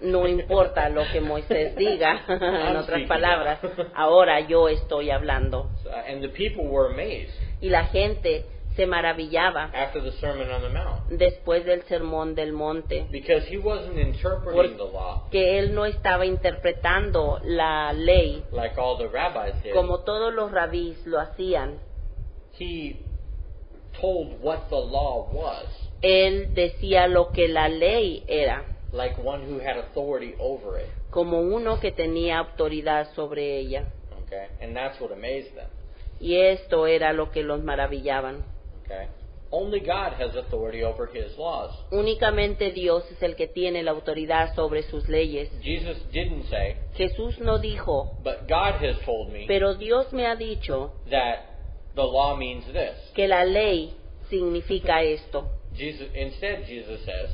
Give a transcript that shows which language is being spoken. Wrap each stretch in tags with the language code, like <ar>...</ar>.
<es>no importa lo que Moisés diga, en</es> <en>I'm</en> <es>otras</es> <en>speaking</en> <es>palabras,</es> <en>now.</en> <es>ahora yo estoy hablando.</es> <en>And the people were amazed</en> <es>Y la gente se maravillaba</es> <en>after the Sermon on the Mount</en> <es>después del sermón del monte,</es> <en>because he wasn't interpreting the law</en> <es>que él no estaba interpretando la ley</es> <en>like all the rabbis did.</en> <es>como todos los rabís lo hacían.</es> <en>He told what the law was,</en> <es>Él decía lo que la ley era,</es> <en>like one who had authority over it.</en> <es>como uno que tenía autoridad sobre ella.</es> <en>Okay? And that's what amazed them.</en> <es>Y esto era lo que los maravillaban.</es> <en>Okay? Only God has authority over His laws.</en> <es>Únicamente Dios es el que tiene la autoridad sobre sus leyes.</es> <en>Jesus didn't say,</en> <es>Jesús no dijo,</es> <en>but God has told me</en> <es>pero Dios me ha dicho</es> <en>that the law means this.</en> <es>que la ley significa esto.</es> <en>Instead, Jesus says,</en>